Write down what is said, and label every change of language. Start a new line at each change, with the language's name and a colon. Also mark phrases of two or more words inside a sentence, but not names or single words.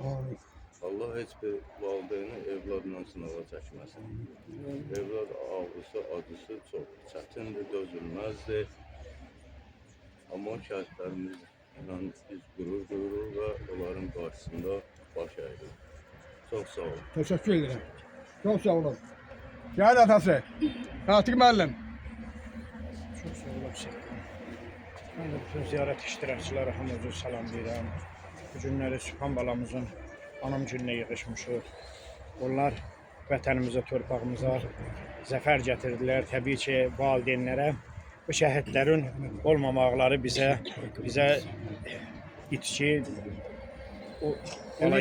Azerbaijani: Allah heç bir valideyni evladla sınağa çəkməsin. Evlad ağrısı, acısı çox çətindir, dözülməzdir. Amma şəhidlərimiz biz gurur duyuruq və onların qarşısında baş əyirik. Çox sağ olun.
Turkish: Teşekkür ederim. Çok sağ olun. Şehit atası.
Azerbaijani: Fatih müəllim. Çox sağ olasın. Mən də bütün ziyarət iştirakçıları hamınızı salamlayıram. Bu günləri Sübhan balamızın anam gününə yığışmışıq. Onlar vətənimizə, torpağımıza zəfər gətirdilər. Təbii ki, valideynlərə bu şəhidlərin olmamaqları bizə itki, o alay